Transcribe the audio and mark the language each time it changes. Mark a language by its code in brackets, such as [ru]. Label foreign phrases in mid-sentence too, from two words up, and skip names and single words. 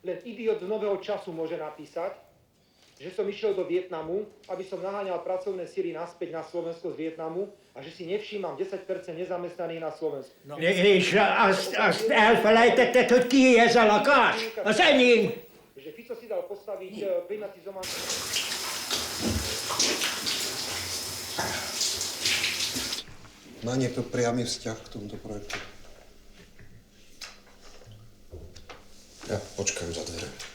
[sk] Len idiot z Nového času môže napísať, že som išiel do Vietnamu, aby som naháňal pracovné sily naspäť na Slovensko z Vietnamu a že si nevšímam 10% nezamestnaných na Slovensku. No. [hu] És azt elfelejtetted, hogy ki ez a lakás? Az enyém! [sk] Že Fico si dal postaviť privatizované... Má niekto priamy vzťah k tomuto projektu? Ja počkám za dvere.